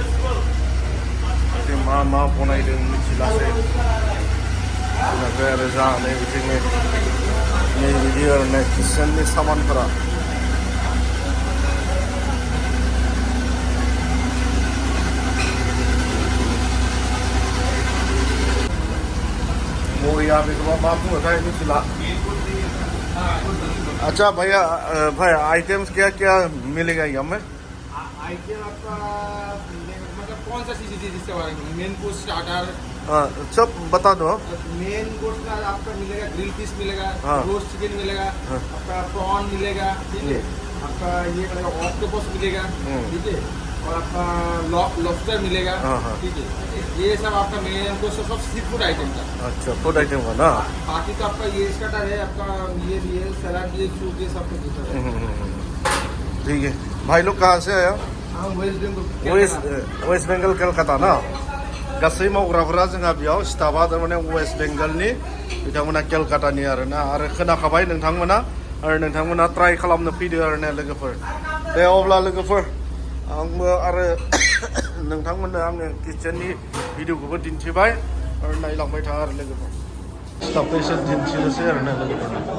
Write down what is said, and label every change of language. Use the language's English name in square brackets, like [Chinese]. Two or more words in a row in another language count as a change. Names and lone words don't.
[Bodo] मा बनायदों मिथिलासै ओमफ्राय आरो जानाय बिदिनो नै बिदि आरोना किचेननि सामानफोरा मोरिया बेखौ मा बुङोथाय मिथिला [Hindi] अच्छा भैया भाई आइटम्स क्या क्या मिलेगा यहाँ में आइटम आपका मतलब कौन सा चीज़ जिसके बारे में [English] main course starter [Hindi] सब बता दो [English] main course [Hindi] का आपका मिलेगा [English] grill fish [Hindi] मिलेगा हाँ। [English] roast chicken [Hindi] मिलेगा आपका प्रॉन मिलेगा ठीक है आपका ये मिलेगा ऑक्टोपस मिलेगा ठीक है और आपका लॉबस्टर मिलेगा ठीक है ये सब आपका [English] main course [Hindi] सब [English] seafood item [Hindi] का अच्छा [English] food item [Hindi] का ना बाकी तो आपका ये स्टार्टर है आपका ये सलाद ये सूप ये सब कुछ ठीक है भाई लोग कहाँ से आया हाँ वेस्ट बंगाल [Bodo] वेस्ट बेंगल कलकाता ना गासै मावग्राफोरा जोंहा बेयाव स्टाफा थारमाने वेस्ट बेंगलनि बिथांमोना केलकातानि आरोना आरो खोनाखाबाय नोंथांमोना ट्राइ खालामनो फैदो आरोना लोगोफोर दे अब्ला लोगोफोर आंबो आरो नोंथांमोननो आङो किचेननि भिडिअखौबो दिन्थिबाय आरो नायलांबाय था आरो लोगोफोर स्टाफखौ एसे दिन्थिनोसै आरोना लोगोफोर